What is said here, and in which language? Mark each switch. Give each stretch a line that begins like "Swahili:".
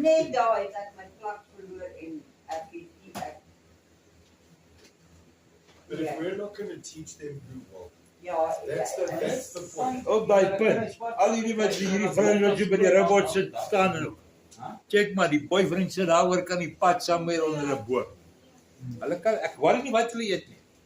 Afrikaans: net daar het ek my plek verloor en ek het nie
English: But if we're not going to teach them who will,
Afrikaans: ja,
English: that's the point.
Afrikaans: Op daai punt. Al hierdie wat hierdie vrouens wat so by die robot sit staan en check maar, die boyfriend sit daar oor kan die pad somewhere onder 'n boom. Hulle kan, ek worry nie wat hulle eet nie.